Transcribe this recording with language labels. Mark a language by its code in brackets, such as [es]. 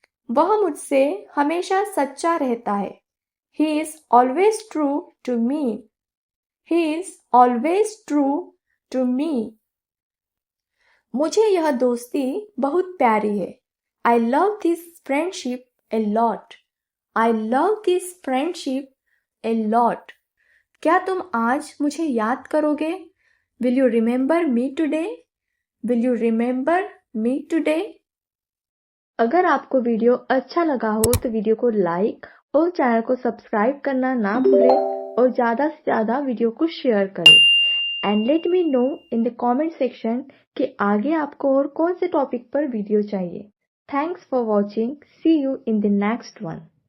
[hi] वह मुझसे हमेशा सच्चा रहता है. [en] He is always true to me. He is always true to me. [hi] मुझे यह दोस्ती बहुत प्यारी है. [en] I love this friendship a lot. I love this friendship a lot. [hi] क्या तुम आज मुझे याद करोगे? [en] Will you remember me today? Will you remember me today? [hi] अगर आपको वीडियो अच्छा लगा हो तो वीडियो को लाइक और चैनल को सब्सक्राइब करना ना भूलें और ज़्यादा से ज़्यादा वीडियो को शेयर करें. [en] and let me know in the comment section [hi] कि आगे आपको और कौन से टॉपिक पर वीडियो चाहिए. [en] Thanks for watching. See you in the next one.